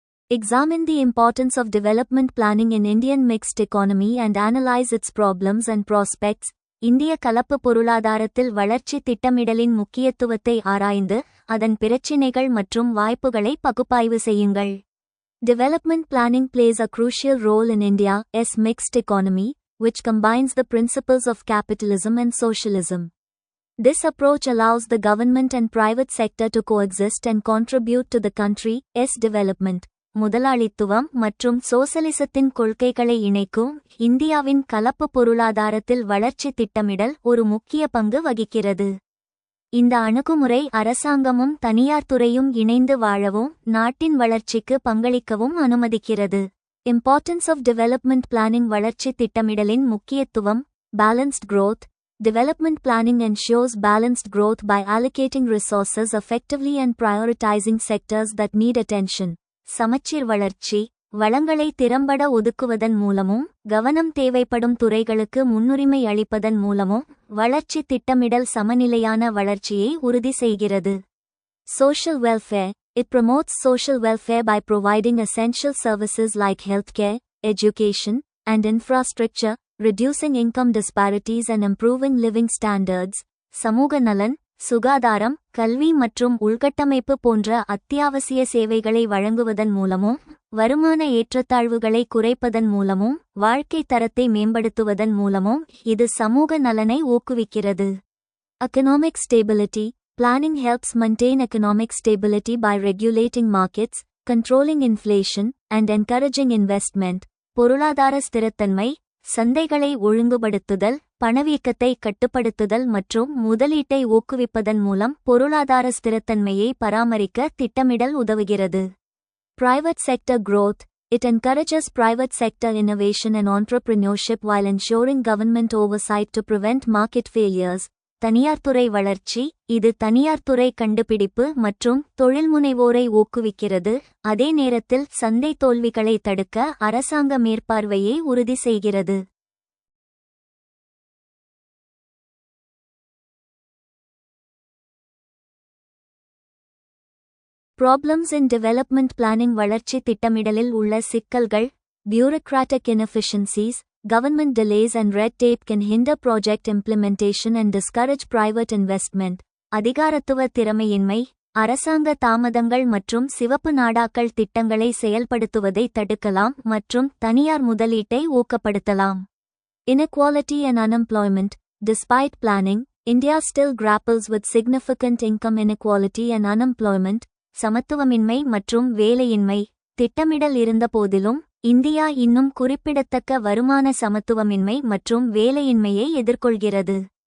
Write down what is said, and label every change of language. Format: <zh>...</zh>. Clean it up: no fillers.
<en>Examine the importance of development planning in Indian mixed economy and analyze its problems and prospects.</en> <ta>இந்திய கலப்பு பொருளாதாரத்தில் வளர்ச்சி திட்டமிடலின் முக்கியத்துவத்தை ஆராய்ந்து அதன் பிரச்சினைகள் மற்றும் வாய்ப்புகளை பகுப்பாய்வு செய்யுங்கள்.</ta> <en>Development planning plays a crucial role in India's mixed economy, which combines the principles of capitalism and socialism. This approach allows the government and private sector to coexist and contribute to the country's development.</en> <ta>முதலாளித்துவம் மற்றும் சோசலிசத்தின் கொள்கைகளை இணைக்கும் இந்தியாவின் கலப்பு பொருளாதாரத்தில் வளர்ச்சி திட்டமிடல் ஒரு முக்கிய பங்கு வகிக்கிறது. இந்த அணுகுமுறை அரசாங்கமும் தனியார் துறையும் இணைந்து வாழவும் நாட்டின் வளர்ச்சிக்கு பங்களிக்கவும் அனுமதிக்கிறது.</ta> <en>Importance of development planning.</en> <ta>வளர்ச்சி திட்டமிடலின் முக்கியத்துவம்.</ta> <en>Balanced growth. Development planning ensures balanced growth by allocating resources effectively and prioritizing sectors that need attention.</en> <ta>சமச்சீர் வளர்ச்சி. வளங்களை திறம்பட ஒதுக்குவதன் மூலமும் கவனம் தேவைப்படும் துறைகளுக்கு முன்னுரிமை அளிப்பதன் மூலமும் வளர்ச்சி திட்டமிடல் சமநிலையான வளர்ச்சியை உறுதி செய்கிறது.</ta> <en>Social welfare. It promotes social welfare by providing essential services like healthcare, education, and infrastructure, reducing income disparities and improving living standards.</en> <ta>சமூக நலன். சுகாதாரம், கல்வி மற்றும் உள்கட்டமைப்பு போன்ற அத்தியாவசிய சேவைகளை வழங்குவதன் மூலமும் வருமான ஏற்றத்தாழ்வுகளை குறைப்பதன் மூலமும் வாழ்க்கை தரத்தை மேம்படுத்துவதன் மூலமும் இது சமூக நலனை ஊக்குவிக்கிறது.</ta> <en>Economic stability. Planning helps maintain economic stability by regulating markets, controlling inflation, and encouraging investment.</en> <ta>பொருளாதார ஸ்திரத்தன்மை. சந்தைகளை ஒழுங்குபடுத்துதல், பணவீக்கத்தை கட்டுப்படுத்துதல் மற்றும் முதலீட்டை ஊக்குவிப்பதன் மூலம் பொருளாதார ஸ்திரத்தன்மையை பராமரிக்க திட்டமிடல் உதவுகிறது.</ta> <en>Private sector growth. It encourages private sector innovation and entrepreneurship while ensuring government oversight to prevent market failures.</en> <ta>தனியார் துறை வளர்ச்சி. இது தனியார் துறை கண்டுபிடிப்பு மற்றும் தொழில்முனைவோரை ஊக்குவிக்கிறது, அதே நேரத்தில் சந்தை தோல்விகளை தடுக்க அரசாங்க மேற்பார்வையை உறுதி செய்கிறது.</ta> <en>Problems in development planning.</en> <ta>வளர்ச்சி திட்டமிடலில் உள்ள சிக்கல்கள்.</ta> <en>Bureaucratic inefficiencies. Government delays and red tape can hinder project implementation and discourage private investment.</en> <ta>அதிகாரத்துவ திறமையின்மை. அரசாங்க தாமதங்கள் மற்றும் சிவப்பு நாடாக்கள் திட்டங்களை செயல்படுத்துவதை தடுக்கலாம் மற்றும் தனியார் முதலீட்டை ஊக்கப்படுத்தலாம்.</ta> <en>Inequality and unemployment. Despite planning, India still grapples with significant income inequality and unemployment.</en> <ta>சமத்துவமின்மை மற்றும் வேலையின்மை. திட்டமிடல் இருந்தபோதிலும் இந்தியா இன்னும் குறிப்பிடத்தக்க வருமான சமத்துவமின்மை மற்றும் வேலையின்மையை எதிர்கொள்கிறது.</ta>